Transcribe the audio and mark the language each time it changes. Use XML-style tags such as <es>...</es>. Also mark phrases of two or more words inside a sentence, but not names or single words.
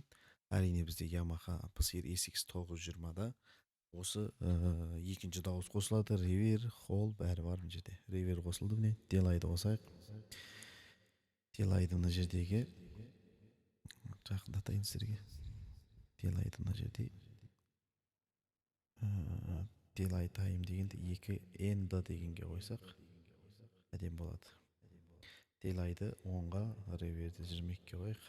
<kk>Әрине бізде Yamaha PSR SX920-да осы екінші дауыс қосылады, ревер, холл бәрі бар мына жерде. Ревер қосылды, міне делайды қосайық. Делайды мына жердегі жақындатайын сіздерге. Делайды мына жерде.</kk> <en>Delay time</en> <kk>дегенде 2 end дегенге қойсақ әдем болады. Деlayды 10-ға, реверді 22-ге қойық.</kk>